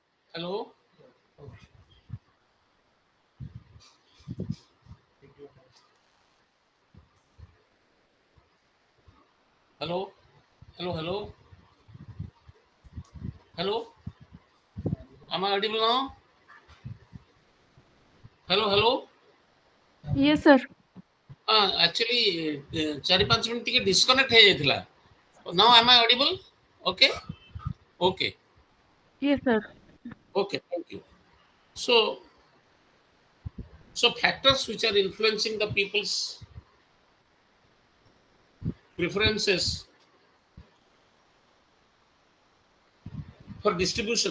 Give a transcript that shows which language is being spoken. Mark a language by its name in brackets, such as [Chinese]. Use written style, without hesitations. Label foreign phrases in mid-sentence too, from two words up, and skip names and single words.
[English] Hello? Hello? Hello? Hello? Hello? Am I audible now? Hello? Hello? Yes, sir. [Odia] Actually, 4-5 ମିନିଟ୍ ଟିକେ ଡିସ୍କନେକ୍ଟ ହେଇଯାଇଥିଲା. [English] Now am I audible? Okay? Okay. Yes, sir. Okay. Thank you. So, so factors which are influencing the people's preferences for distribution.